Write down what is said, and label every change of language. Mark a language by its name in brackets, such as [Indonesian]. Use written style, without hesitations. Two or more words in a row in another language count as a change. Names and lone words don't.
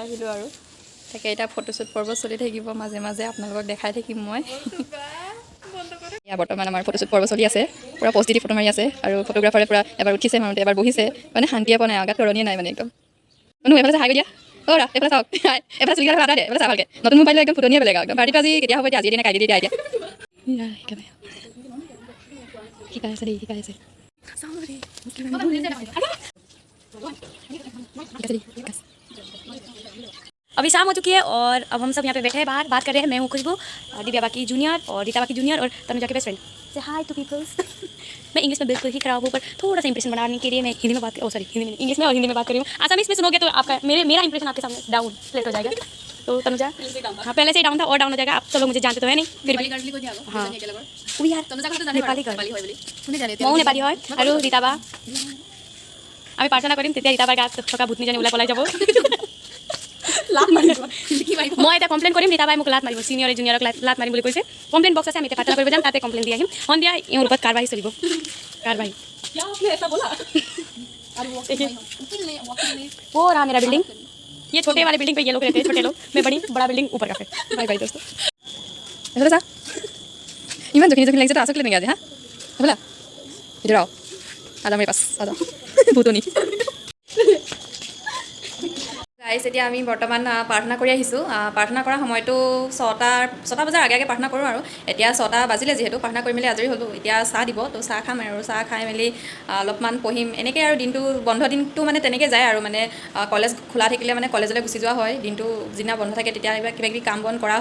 [Assamese] আহিলোঁ আৰু তাকে এতিয়া ফটোশ্বুট পৰ্ব চলি থাকিব মাজে মাজে আপোনালোকক দেখাই থাকিম মই এতিয়া বৰ্তমান আমাৰ ফটোশ্বুট পৰ্ব চলি আছে পূৰা পষ্ট দি ফটো মাৰি আছে আৰু ফটোগ্ৰাফাৰে পূৰা এবাৰ উঠিছে মাৰোঁতে এবাৰ বহিছে মানে শান্তিয়ে পোৱা নাই আগাত তৰণিয়ে নাই মানে একদম এইফালে হাই দিয়া অ'ৰা এইফালে চাওক এইফালে চুলিগাল আদা দে এইফালে চাওক ভালকৈ নতুন মোবাইল একদম ফুটনিয়ে বেলেগ একদম পাৰ্টিটো আজি কেতিয়া হ'ব এতিয়া আজি দিনে কাইলৈ দিয়া এতিয়া শিকাই আছে দেই শিকাই আছে [Hindi] अभी शाम हो चुकी है और अब हम सब यहाँ पे बैठे हैं बाहर बात कर रहे हैं मैं हूँ खुशबू दिव्या बाकी जूनियर और रीता बाकी जूनियर और तनुजा के [English] best friend [Hindi] से [English] hi to peoples [Hindi] मैं इंग्लिश में बिल्कुल ही खराब हूँ पर थोड़ा सा इंप्रेशन बनाने के लिए मैं हिंदी में बात सॉरी हिंदी में इंग्लिश में और हिंदी में बात कर रही हूँ आसामीज में सुनोगे तो आपका मेरा इंप्रेशन आपके सामने [English] down flat [Hindi] हो जाएगा तो तनुजा हाँ पहले से ही डाउन था और डाउन हो जाएगा आप सब लोग मुझे जानते तो है नहीं फिर भी हाँ यार नेपाली मऊ नेपाली [Assamese] হয় আৰু ৰীতাবা আমি প্ৰাৰ্থনা কৰিম তেতিয়া ৰীতাবাৰ গাত থকা ভূতনীজনী ওলাই পলাই যাব মই এটা কমপ্লেইন কৰিম ৰীতাবাই মোক লাত মাৰিব চিনিয়ৰে জুনিয়ৰক লাত মাৰিম বুলি কৈছে কমপ্লেইন বক্স আছে আমি এতিয়া প্ৰাৰ্থনা কৰিব যাম তাতে কমপ্লেইন দি আহিম সন্ধিয়া ইহঁৰ ওপৰত কাৰবাহী চলিব কাৰবাহী [Hindi] वो रहा मेरा बिल्डिंग ये छोटे वाले बिल्डिंग पे ये लोग रहते हैं छोटे लोग मैं बड़ा बिल्डिंग ऊपर का फिर बाय बाय दोस्तों [Assamese] এইফালে চা ইমান জখিনী জখিনী লাগিছে তো আচক নেকি আজি হা এইফালে এইটো ৰ আদা মাৰি পাছ আদা ভূতনি গাইজ এতিয়া আমি বৰ্তমান প্ৰাৰ্থনা কৰি আহিছোঁ প্ৰাৰ্থনা কৰা সময়টো ছটা বজাৰ আগে আগে প্ৰাৰ্থনা কৰোঁ আৰু এতিয়া 6টা বাজিলে যিহেতু প্ৰাৰ্থনা কৰি মেলি আজৰি হ'লোঁ এতিয়া চাহ দিব তো চাহ খাম আৰু চাহ খাই মেলি অলপমান পঢ়িম এনেকৈ আৰু দিনটো বন্ধ দিনটো মানে তেনেকৈ যায় আৰু মানে কলেজ খোলা থাকিলে মানে কলেজলৈ গুচি যোৱা হয় দিনটো যিদিনা বন্ধ থাকে তেতিয়া কিবাকিবি কাম বন কৰা